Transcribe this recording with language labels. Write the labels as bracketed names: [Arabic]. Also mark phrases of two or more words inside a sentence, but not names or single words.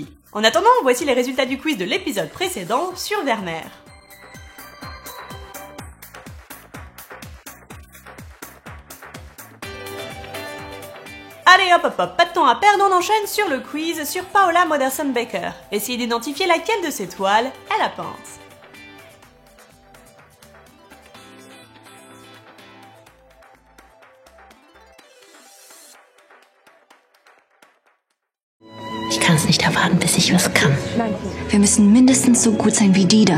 [French] En attendant, voici les résultats du quiz de l'épisode précédent sur Vermeer. Allez hop hop hop, pas de temps à perdre, on enchaîne sur le quiz sur Paula Modersohn-Becker. Essayez d'identifier laquelle de ces toiles elle a peinte. [German] Ich kann es nicht erwarten, bis ich was kann. Wir müssen mindestens so gut sein wie die da.